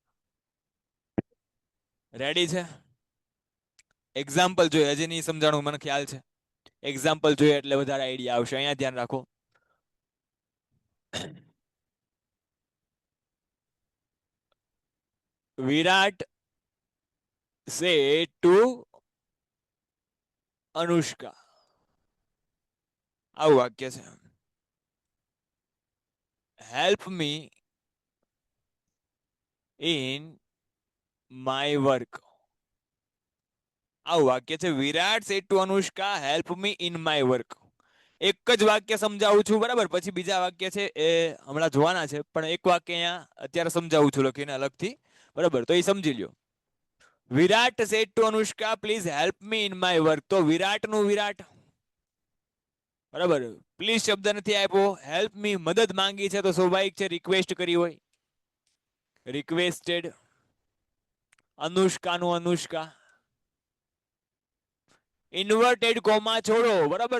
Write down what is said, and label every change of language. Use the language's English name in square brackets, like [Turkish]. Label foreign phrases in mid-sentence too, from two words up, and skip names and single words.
[Gujarati] રેડી છે? એક્ઝામ્પલ જોઈએ, હજી નહીં સમજાણું મને ખ્યાલ છે. એક્ઝામ્પલ જોઈએ એટલે વધારે આઈડિયા આવશે. અહીંયા ધ્યાન રાખો. વિરાટ [English] said to [Gujarati] અનુષ્કા. આવું વાક્ય છે. [English] help me in my work. [Gujarati] આવું વાક્ય છે. [English] વિરાટ said to અનુષ્કા help me in my work. [Gujarati] એક જ વાક્ય સમજાવું છું, બરાબર? પછી બીજા વાક્ય છે એ હમણાં જોવાના છે, પણ એક વાક્ય અહીંયા અત્યારે સમજાવું છું લખીને અલગથી, બરાબર? તો એ સમજી લ્યો. વિરાટ said to અનુષ્કા [English] please help me in my work. [Gujarati] તો વિરાટનું વિરાટ, બરાબર? પ્લીઝ શબ્દ નથી આપ્યો. [English] help me [Gujarati] મદદ માંગી છે તો સ્વાભાવિક છે રિક્વેસ્ટ કરી હોય, રિક્વેસ્ટેડ. અનુષ્કાનું અનુષ્કા. [English] inverted comma [Gujarati] છોડો, બરાબર?